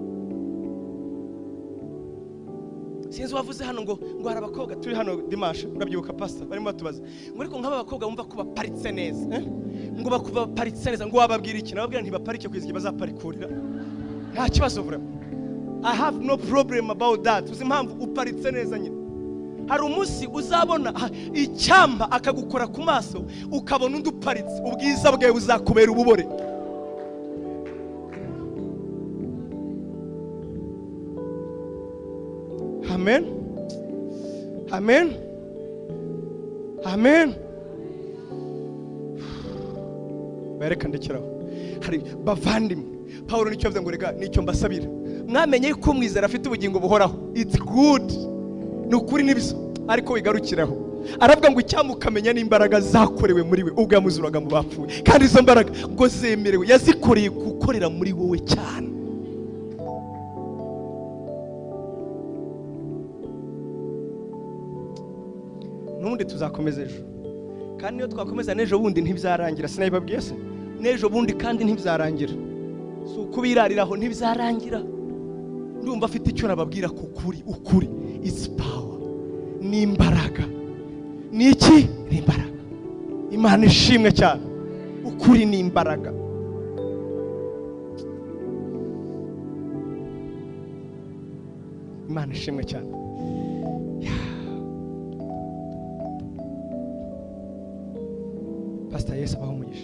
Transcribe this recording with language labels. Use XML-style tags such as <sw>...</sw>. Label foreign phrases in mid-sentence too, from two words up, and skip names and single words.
<rw>Sinzi wavuze hano ngo hari abakobwa turi hano Dimanche, urabyibuka pastor barimo batubaza ngo ariko nk'aba bakobwa bumva ko baparitse neza, ngo bakuva baparitse neza, ngo wababwira iki? Nababwira ntibaparike kwizigiye bazaparikurira, nta kibazo vuba.</rw> <en>I have no problem about that.</en> <rw>Uzi impamvu uparitse neza nyine. Hari umunsi uzabona icyamba akagukora ku maso ukabona undi uparitse, ubwiza bwawe buzakubera ububore. Amen. Amen. I amen. Bareka ndekeraho. Hari bavandimwe Paulo nicyo avuze ngo rega nicyo mbasabira mwamenye yuko mwizera afite ubugingo buhoraho.</rw> <en>It's good,</en> <rw>ni ukuri n'ibiso, ariko wigarukiraho. Aravuga ngo icyamukamenya n'imbaraga zakorewe muri we ubwo yamuzuraga mu bapfuye, kandi izo mbaraga ngo zemerewe yazikoreye gukorera muri wowe cyane. Nubundi tuzakomeza ejo, kandi niyo twakomeza n'ejo bundi ntibyarangira. Sinabibabwiye se n'ejo bundi kandi ntibyarangira, si ukubirariraho ntibyarangira. Ndumva afite icyo nababwira ku kuri.</rw> <en>Ukuri is power,</en> <rw>ni imbaraga. Ni iki? Ni imbaraga. Imana ishimwe cyane. Ukuri ni imbaraga. Imana ishimwe cyane. Pastor Yesu abaho umugisha.</rw>